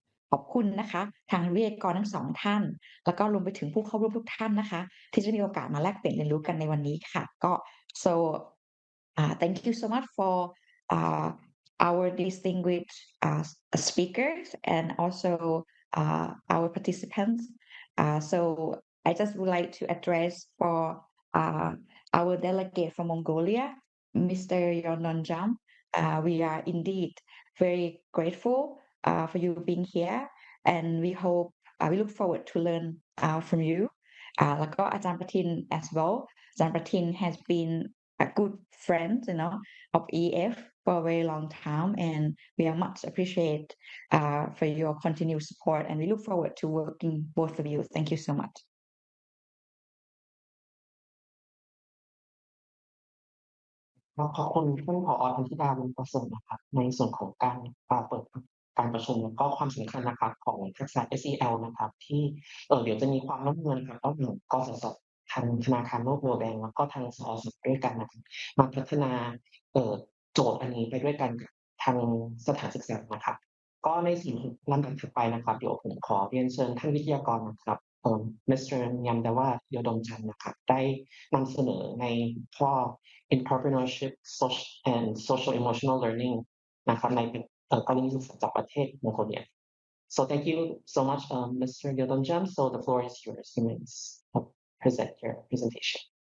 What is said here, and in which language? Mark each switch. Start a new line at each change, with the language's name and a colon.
Thai: ขอบคุณนะคะทางวิทยากรทั้งสองท่านแล้วก็รวมไปถึงผู้เข้าร่วมทุกท่านนะคะที่จะมีโอกาสมาแลกเปลี่ยนเรียนรู้กันในวันนี้ค่ะก็
English: so thank you so much for our distinguished speakers and also our participants. So I just would like to address for our delegate from Mongolia, Mr. Yondon Jam. We are indeed very grateful for you being here, and we look forward to learn from you.
Thai: แล้วก็อาจารย์ประทิน
English: as well. อาจารย์ประทิน has been a good friend, of EF for a very long time, and we are much appreciate for your continued support, and we look forward to working both of you. Thank you so much.
Thai: ขอบคุณท่านผอ. ธนธิดาบุญประเสริฐนะครับในส่วนของการเปิดการประชุมแล้วก็ความสำคัญนะครับของทักษะ SEL นะครับที่เดี๋ยวจะมีความร่วมมือนะครับระหว่างกสศทางธนาคารโลก World Bank แล้วก็ทางสอสด้วยกันนะครับมาพัฒนาโจทย์อันนี้ไปด้วยกันกับทางสถานศึกษานะครับก็ในสิ่งลำดับถัดไปนะครับเดี๋ยวผมขอเรียนเชิญท่านวิทยากรนะครับMr. ยมดาวายดมจันทร์นะครับได้นำเสนอในข้อ
English: entrepreneurship and social emotional learning
Thai: นะครับในกรณีศึกษาจากประเทศมองโกเลีย
English: So thank you so much, Mr. Yodonjam. So the floor is yours. You may present your presentation.